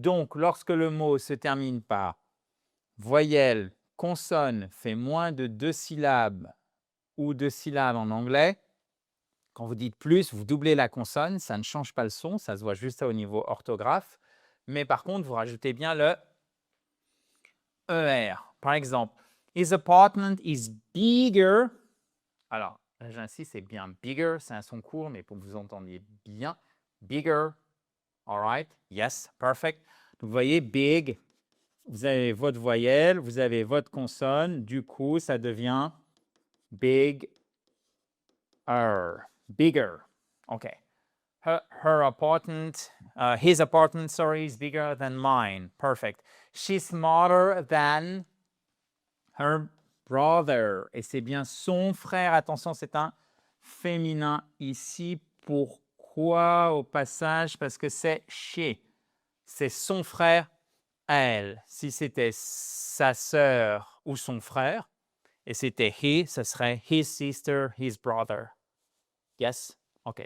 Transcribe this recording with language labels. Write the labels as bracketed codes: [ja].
[fr] Donc, lorsque le mot se termine par voyelle, consonne, fait moins de 2 syllabes ou 2 syllabes en anglais, quand vous dites plus, vous doublez la consonne, ça ne change pas le son, ça se voit juste au niveau orthographe. Mais par contre, vous rajoutez bien le ER. Par exemple, [en] his apartment is bigger. [fr] Alors, j'insiste, c'est bien bigger, c'est un son court, mais pour que vous entendiez bien, bigger. [en] All right, yes, perfect. [fr] Donc, vous voyez, big, vous avez votre voyelle, vous avez votre consonne, du coup, ça devient big, bigger. OK. [en] Her apartment, his apartment, sorry, is bigger than mine. Perfect. She's smarter than her brother. [fr] Et c'est bien son frère. Attention, c'est un féminin ici. Pourquoi au passage? Parce que c'est she. C'est son frère elle, si c'était sa sœur ou son frère, et c'était he, ce serait [en] his sister, his brother. Yes? OK.